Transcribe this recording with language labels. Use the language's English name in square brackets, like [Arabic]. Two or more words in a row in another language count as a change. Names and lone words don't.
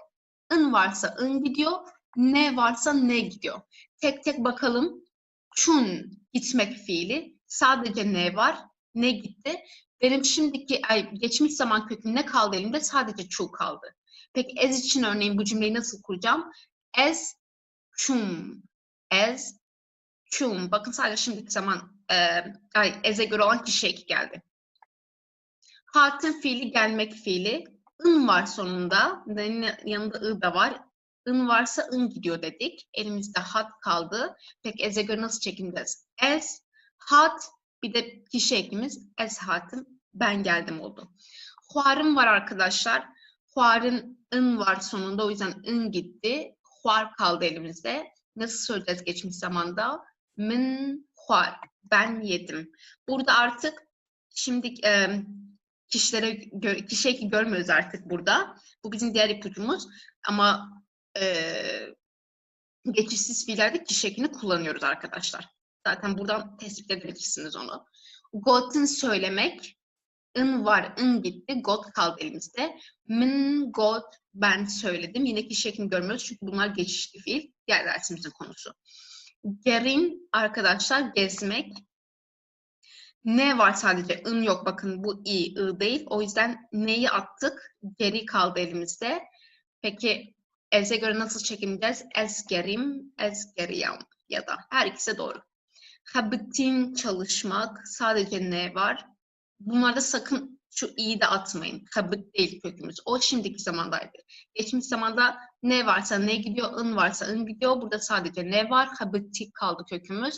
[Turkish] ın varsa ın gidiyor, ne varsa ne gidiyor. Tek tek bakalım. Çun gitmek fiili. Sadece ne var, ne gitti. Benim şimdiki geçmiş zaman köküm ne kaldı elimde? Sadece çu kaldı. Peki ez için örneğin bu cümleyi nasıl kuracağım? [Kurdish] Ez çum. Ez çum. [Turkish] Bakın sadece şimdiki zaman ez'e göre olan kişi eki geldi. Hatın fiili gelmek fiili. ın var sonunda. Yanında ı da var. ın varsa ın gidiyor dedik. Elimizde hat kaldı. Peki ez'e göre nasıl çekimdeyiz? [Kurdish] Ez, hat, [Turkish] bir de kişi ekimiz [Kurdish] ez hatım, [Turkish] ben geldim oldu. Huarım var arkadaşlar. Huar'ın ın var sonunda, o yüzden ın gitti. Huar kaldı elimizde. Nasıl söyleyeceğiz geçmiş zamanda? [Kurdish] Min huar. [Turkish] Ben yedim. Burada artık şimdi kişi eki görmüyoruz artık burada. Bu bizim diğer ipucumuz. Ama geçişsiz fiillerde kişi ekini kullanıyoruz arkadaşlar. Zaten buradan tespit edebilirsiniz onu. Got'un söylemek. In var, in gitti, got kaldı elimizde. [Kurdish] Min, got, [Turkish] ben söyledim. Yine kişi ekini görmüyoruz çünkü bunlar geçişli fiil. Diğer dersimizin konusu. Gerin arkadaşlar gezmek. Ne var sadece? In yok. Bakın bu i değil. O yüzden neyi attık? Geri kaldı elimizde. Peki ez'e göre nasıl çekimleyeceğiz? [Kurdish] Ez gerim, ez geriyam [Turkish] ya da her ikisi doğru. Habitin çalışmak. Sadece ne var? Bunlarda sakın şu i'yi de atmayın. Habit değil kökümüz. O şimdiki zamandaydı. Geçmiş zamanda ne varsa ne gidiyor, in varsa in gidiyor. Burada sadece ne var? Habiti kaldı kökümüz.